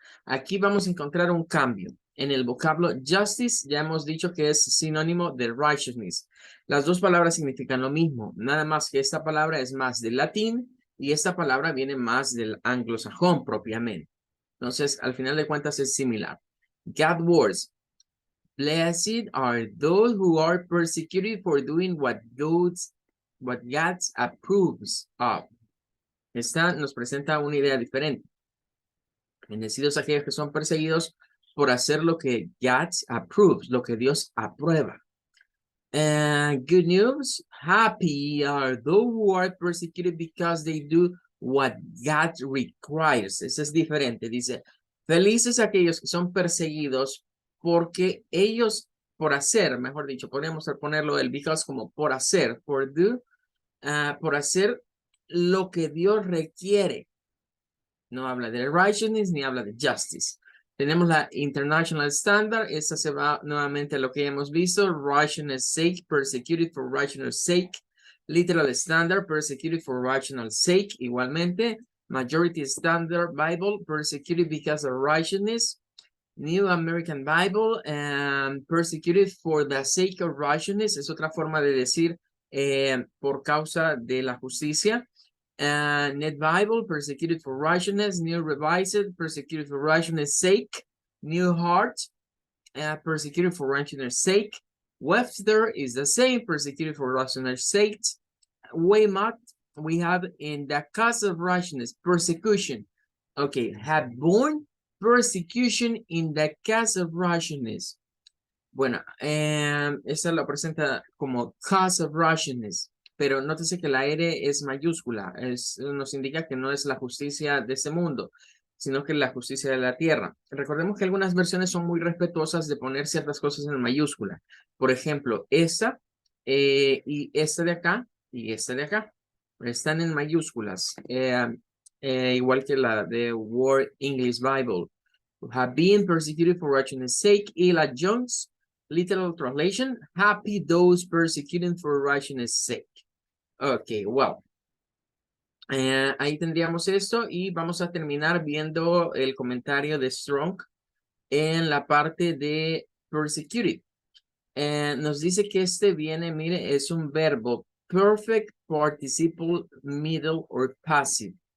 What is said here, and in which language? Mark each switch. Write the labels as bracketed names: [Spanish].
[Spanish] Aquí vamos a encontrar un cambio. En el vocablo justice ya hemos dicho que es sinónimo de righteousness. Las dos palabras significan lo mismo, nada más que esta palabra es más del latín y esta palabra viene más del anglosajón propiamente. Entonces, al final de cuentas es similar. [English] God words. Blessed are those who are persecuted for doing what God approves of. [Spanish] Esta nos presenta una idea diferente. Bendecidos aquellos que son perseguidos por hacer lo que [English] God approves, [Spanish] lo que Dios aprueba. [English] Good news, happy are those who are persecuted because they do what God requires. [Spanish] Eso es diferente. Dice, felices aquellos que son perseguidos porque ellos, por hacer, mejor dicho, podríamos ponerlo el because como por hacer, por hacer lo que Dios requiere. No habla de righteousness ni habla de justice. Tenemos la International Standard. Esta se va nuevamente a lo que hemos visto. [English] Righteousness sake, persecuted for righteousness sake. Literal Standard, persecuted for righteousness sake. Igualmente. Majority Standard Bible, persecuted because of righteousness. New American Bible, persecuted for the sake of righteousness. [Spanish] Es otra forma de decir por causa de la justicia. [English] Net Bible, persecuted for righteousness. New Revised, persecuted for righteousness' sake. New Heart, persecuted for righteousness' sake. Webster is the same, persecuted for righteousness' sake. Weymouth, we have in the cause of righteousness, persecution. Okay, have borne persecution in the cause of righteousness. [Spanish] Bueno, esta lo presenta como [English] cause of righteousness. [Spanish] Pero nótese que la R es mayúscula, nos indica que no es la justicia de este mundo, sino que es la justicia de la tierra. Recordemos que algunas versiones son muy respetuosas de poner ciertas cosas en mayúscula. Por ejemplo, esta y esta de acá y esta de acá están en mayúsculas, igual que la de World English Bible. [English] Have been persecuted for righteousness' sake. [Spanish] Ella Jones, [English] Literal translation, happy those persecuted for righteousness' sake. Okay, well. [Spanish] Ahí tendríamos esto y vamos a terminar viendo el comentario de Strong en la parte de persecuted. Nos dice que este viene, mire, es un verbo [English] perfect participle middle or passive.